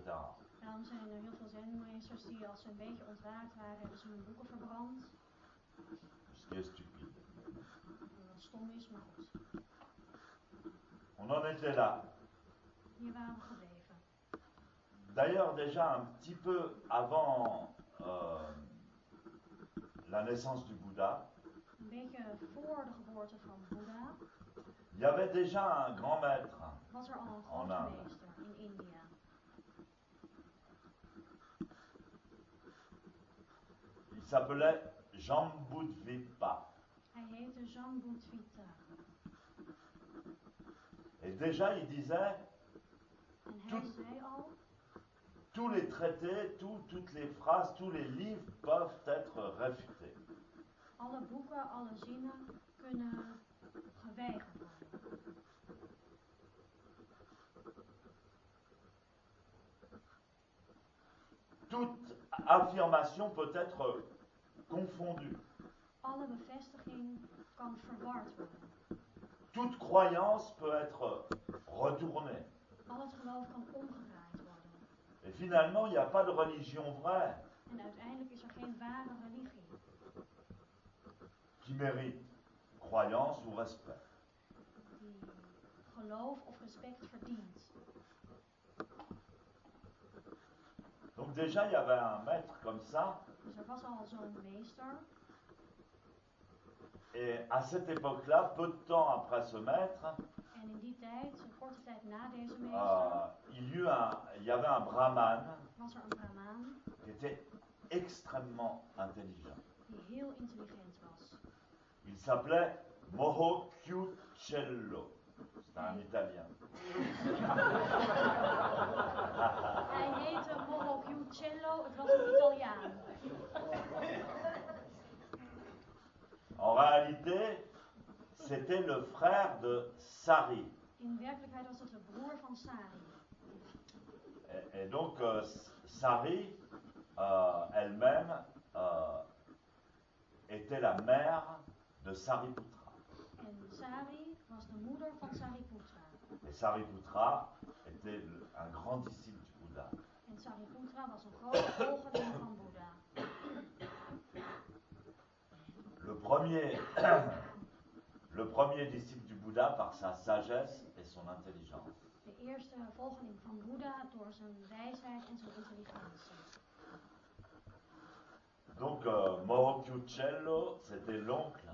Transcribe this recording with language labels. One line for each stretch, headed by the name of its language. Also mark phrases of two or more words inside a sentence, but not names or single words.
Dutch: Daarom zijn er heel veel zenmeesters die als ze een beetje ontwaakt waren, hebben ze hun boeken verbrand.
French: Ce qui est stupide.
Dutch: Wat stom is, maar goed.
French: On en était là.
Dutch: Hier waren we gebleven.
French: D'ailleurs, déjà un petit peu avant la naissance du Bouddha,
Dutch: Een beetje voor de geboorte van Boeddha
French: il y avait déjà un grand maître
Dutch: was er al een
French: En
Dutch: grote
French: Inde.
Dutch: meester in India.
French: Il s'appelait Jambudvipa.
Dutch: Hij heette Jambudvita.
French: Et déjà, il disait,
Dutch: En hij zei al,
French: tous les traités, toutes les phrases, tous les livres peuvent être réfutés.
Dutch: alle boeken, alle zinnen kunnen geweigerd worden.
French: affirmation peut être confondue.
Dutch: Alle bevestiging kan verward worden.
French: Toute croyance peut être retournée.
Dutch: Al het geloof kan omgedraaid worden.
French: Et finalement, il n'y a pas de religion vraie
Dutch: En uiteindelijk is er geen ware religie
French: qui mérite croyance ou respect.
Dutch: die geloof of respect verdient.
French: Donc déjà, il y avait un maître comme ça,
Dutch: Dus er was al zo'n meester.
French: et à cette époque-là, peu de temps après ce maître,
Dutch: En in die tijd, een korte tijd na deze meester,
French: il y avait un brahman
Dutch: was er een brahmaan
French: qui était extrêmement intelligent.
Dutch: die heel intelligent was.
French: Il s'appelait Mohochiucello. C'est un Italien.
Dutch: Hij heette Mohochiucello, het was een Italiaan.
French: En réalité, c'était le frère de Sari.
Dutch: In werkelijkheid was het de broer van Sari.
French: Et donc, Sari, elle-même, était la mère de Sariputra.
Dutch: En Sari was de moeder van Sariputra.
French: Et Sariputra était un grand disciple du Bouddha.
Dutch: En Sariputra was een grote volgeling van Boeddha.
French: Le premier disciple du Bouddha par sa sagesse et son intelligence.
Dutch: De eerste volgeling van Boeddha door zijn wijsheid en zijn intelligentie.
French: Donc, Mohochiucello, c'était l'oncle